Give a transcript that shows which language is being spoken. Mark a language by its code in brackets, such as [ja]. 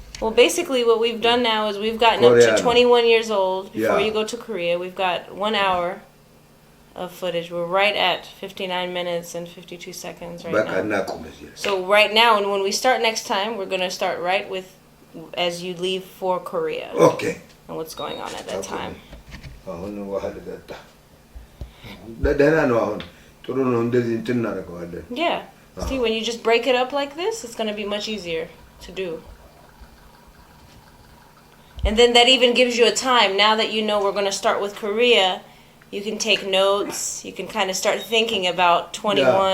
[en] Well, basically what we've done now is we've gotten up to 21 years old before you go to Korea. We've got 1 hour of footage. We're right at 59 minutes and 52 seconds right [am] በቃ [en] now. [am] እናቁም እዚህ ላይ። [en] So right now, and when we start next time, we're gonna start right with as you leave for Korea ኦኬ and what's going on at that time. [am] አሁን ውሃ ልጠጣ። ደህና ነው አሁን ጥሩ ነው። እንደዚህ እንትን እናደርገዋለን። [en] Yeah. See, when you just break it up like this, it's gonna be much easier to do. And then that even gives you a time. Now that you know we're gonna start with Korea, you can take notes. You can kind of start thinking about 21